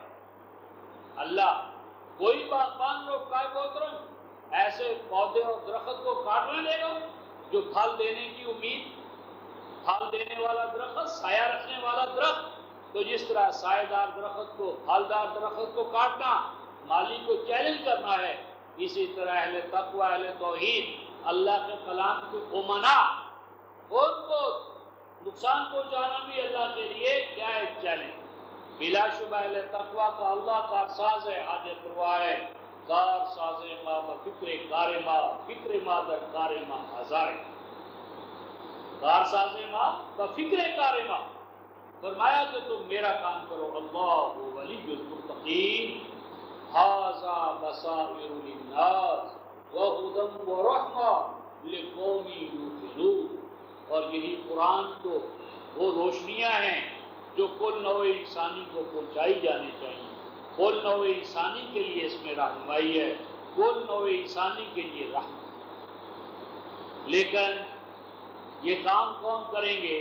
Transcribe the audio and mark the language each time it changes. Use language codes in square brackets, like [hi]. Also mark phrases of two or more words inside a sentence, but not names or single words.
[ur] اللہ کوئی باغبان رو کائے محترم ایسے پودے اور درخت کو کاٹنے دے گا جو پھل دینے کی امید، پھل دینے والا درخت، سایہ رکھنے والا درخت، تو جس طرح سایہ دار درخت کو، پھلدار درخت کو کاٹنا مالی کو چیلنج کرنا ہے، اسی طرح اہل تقوی اہل توحید اللہ کے کلام کے امنا، ان کو نقصان پہنچانا بھی اللہ کے لیے کیا ہے؟ چیلنج۔ بلا شبہ اہل تقوی کا اللہ کا ساز ہے، حاجت روا ہے، [fa] کار ساز ما بفکر کار ما، فکر ما در کار ما ہزار، کار ساز ما بفکر کار ما۔ [ur] فرمایا کہ تم میرا کام کرو، [ar] اللہ ولی المتقین، ھذا بصائر للناس وہدی ورحمہ لقوم یوقنون، [ur] اور یہی قرآن تو وہ روشنیاں ہیں جو کل نوع انسانی کو پہنچائی جانی چاہیے۔ کل نوع انسانی کے لیے اس میں رہنمائی ہے، کل نوع انسانی کے لیے رحمت۔ لیکن یہ کام کون کریں گے؟